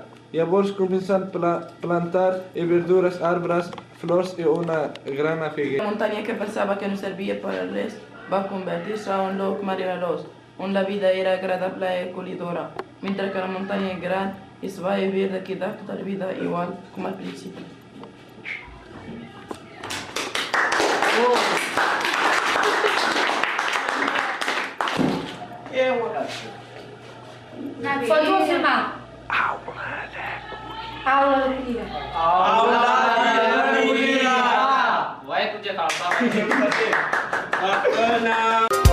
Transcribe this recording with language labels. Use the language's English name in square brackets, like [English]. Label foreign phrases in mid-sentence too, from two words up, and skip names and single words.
[Catalan] Llavors començant a plantar verdures, arbres, flors i una gran figuera. La muntanya que pensava que no servia per a res va convertir-se en un lloc meravellós, on la vida era agradable i acollidora, mentre que la muntanya gran es va haver de quedar tota la vida igual com al principi. [Portuguese] Pode confirmar. Aula de comida. Vai, podia falar.